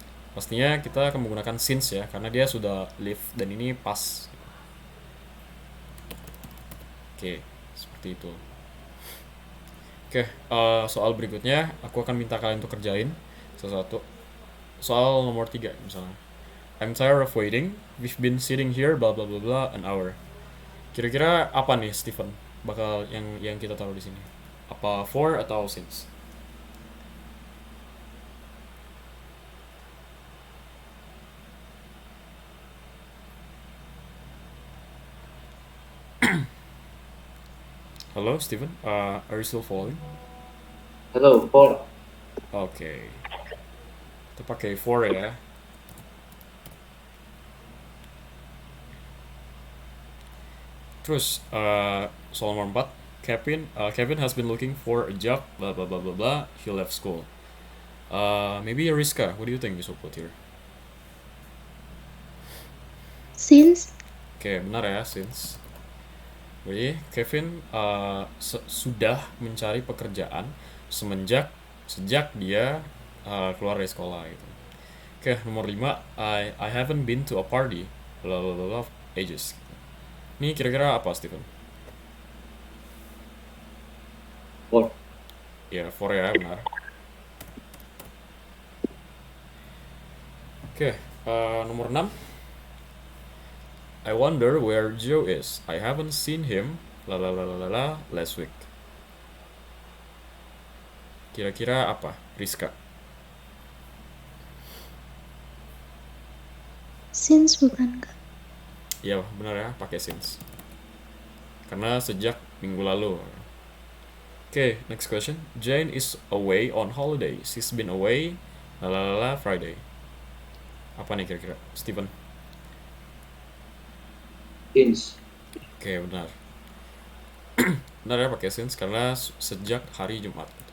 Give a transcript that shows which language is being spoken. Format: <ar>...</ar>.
<id>Pastinya kita akan menggunakan since ya, karena dia sudah live dan ini pas. Oke, seperti itu. Oke, soal berikutnya aku akan minta kalian untuk kerjain sesuatu. Soal nomor 3 misalnya.</id> <en>I'm tired of waiting. We've been sitting here blah blah blah blah an hour.</en> <id>Kira-kira apa nih Stephen? Bakal yang kita taruh di sini. Apa for atau since?</id> <en>Halo Stephen, are you still following? Hello, for.</en> <id>Oke. Kita pakai for ya. Terus soal nomor 4,</id> <en>Kevin has been looking for a job blah blah blah blah blah. He left school. Maybe Ariska, what do you think we should put here? Since</en> <id>Oke, benar ya, since. Jadi Kevin sudah mencari pekerjaan sejak dia keluar dari sekolah gitu. Oke, nomor 5,</id> <en>I haven't been to a party blah blah blah blah ages.</en> <id>Ini kira-kira apa, Stephen?</id> <en>For.</en> <id>Ya, for ya, benar. Oke, Nomor 6.</id> <en>I wonder where Joe is. I haven't seen him la la la la la la last week.</en> <id>Kira-kira apa, Rizka? Since bukan Kak? Iya benar ya, pakai since. Karena sejak minggu lalu.</id> <en>Okay, next question. Jane is away on holiday. She's been away la la la la Friday.</en> <id>Apa nih kira-kira, Steven?</id> <en>Since.</en> <id>Oke, benar. Benar ya pakai since karena sejak hari Jumat.</id>